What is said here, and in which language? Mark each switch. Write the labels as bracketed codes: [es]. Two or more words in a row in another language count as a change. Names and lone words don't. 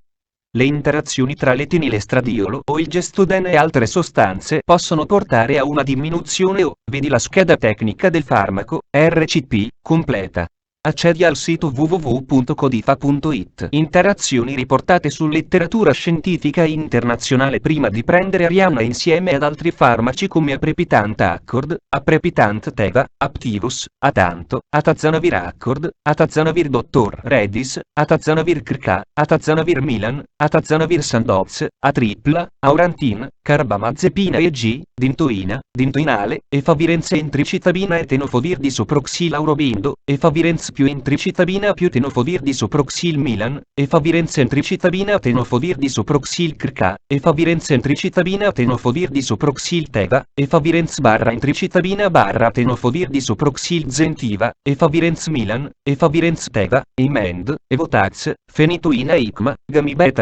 [it] Le interazioni tra l'etinilestradiolo o il Gestoden e altre sostanze possono portare a una diminuzione o, vedi la scheda tecnica del farmaco, RCP, completa. Accedi al sito www.codifa.it. Interazioni riportate su letteratura scientifica internazionale. Prima di prendere Arianna insieme ad altri farmaci come Aprepitant Accord, Aprepitant Teva, Aptivus, Atanto, Atazanavir Accord, Atazanavir Dr. Redis, Atazanavir Krka, Atazanavir Milan, Atazanavir Sandoz, Atripla, Aurantin, Carbamazepina EG, Dintoina, Dintoinale, Efavirenz entricitabina e tenofovir disoproxil Aurobindo, Efavirenz più entricitabina più tenofovir disoproxil Milan, Efavirenz entricitabina tenofovir disoproxil Krka, Efavirenz entricitabina tenofovir disoproxil Teva, Efavirenz / entricitabina / tenofovir disoproxil Zentiva, Efavirenz Milan, Efavirenz Teva, Emend, Evotax, Fenitoina Icma, Gamibeta